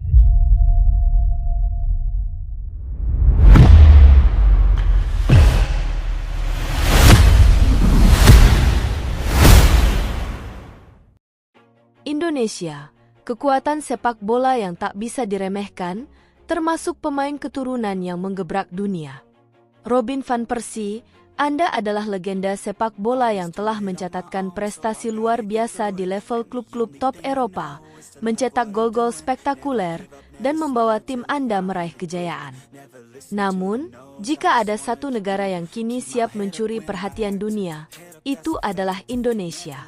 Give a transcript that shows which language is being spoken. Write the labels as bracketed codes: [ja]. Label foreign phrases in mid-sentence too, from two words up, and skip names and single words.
[id] Indonesia, kekuatan sepak bola yang tak bisa diremehkan, termasuk pemain keturunan yang menggebrak dunia. Robin van Persie, Anda adalah legenda sepak bola yang telah mencatatkan prestasi luar biasa di level klub-klub top Eropa, mencetak gol-gol spektakuler, dan membawa tim Anda meraih kejayaan. Namun, jika ada satu negara yang kini siap mencuri perhatian dunia, itu adalah Indonesia.